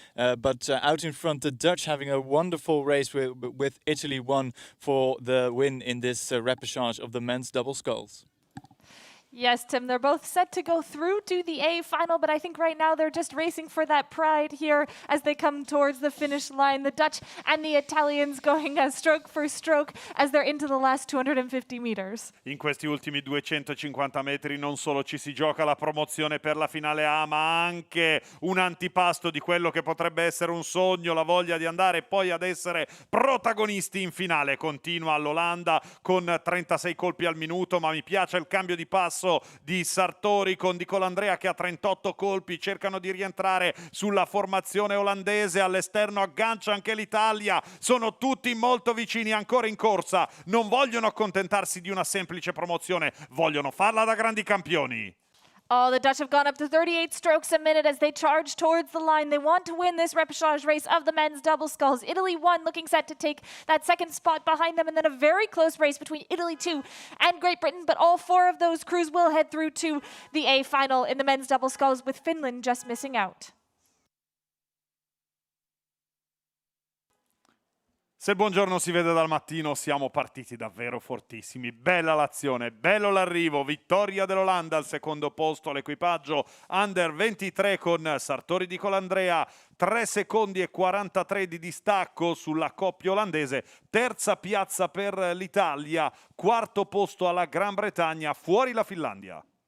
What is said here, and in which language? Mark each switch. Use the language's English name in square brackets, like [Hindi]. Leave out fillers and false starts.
[English] But out in front, the Dutch having a wonderful race with Italy 1 for the win in this repechage of the men's double sculls. Yes, Tim, they're both set to go through to the A final, but I think right now they're just racing for that pride here as they come towards the finish line. The Dutch and the Italians going stroke for stroke as they're into the last 250 meters. [Italian] In questi ultimi 250 metri non solo ci si gioca la promozione per la finale A, ma anche un antipasto di quello che potrebbe essere un sogno, la voglia di andare poi ad essere protagonisti in finale. Continua l'Olanda con 36 colpi al minuto, ma mi piace il cambio di passo di Sartori con Di Colandrea che ha 38 colpi, cercano di rientrare sulla formazione olandese, all'esterno aggancia anche l'Italia, sono tutti molto vicini, ancora in corsa, non vogliono accontentarsi di una semplice promozione, vogliono farla da grandi campioni. [English] Oh, the Dutch have gone up to 38 strokes a minute as they charge towards the line. They want to win this repechage race of the men's double sculls. Italy 1 looking set to take that second spot behind them, and then a very close race between Italy 2 and Great Britain. But all four of those crews will head through to the A final in the men's double sculls, with Finland just missing out. [Italian] Se il buongiorno si vede dal mattino, siamo partiti davvero fortissimi. Bella l'azione, bello l'arrivo, vittoria dell'Olanda al secondo posto all'equipaggio Under 23 con Sartori Di Colandrea, 3 secondi e 43 di distacco sulla coppia olandese, terza piazza per l'Italia, quarto posto alla Gran Bretagna, fuori la Finlandia.